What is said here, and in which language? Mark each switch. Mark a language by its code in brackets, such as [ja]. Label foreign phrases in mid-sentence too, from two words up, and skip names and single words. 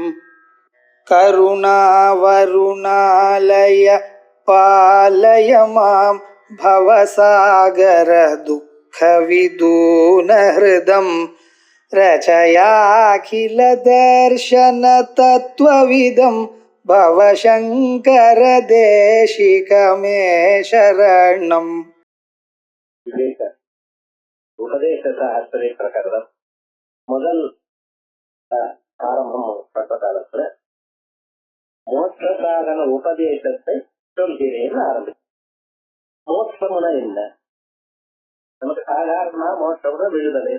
[sa] करुणावरुणालय पालय मां भवसागर दुःखविदूनहृदं रचयाखिलदर्शन तत्त्वविदं भवशङ्कर देशिकमे शरणम्. [ta] உபதேச சாஸ்திரை பிரகரணம் முதல் ஆரம்பம் பட்ட காலத்துல மோட்ச சாதன உபதேசத்தை சொல்கிறேன் ஆரம்பி. மோட்சம்னா என்ன? நமக்கு சாதாரணமா மோட்சம்னா விடுதலை.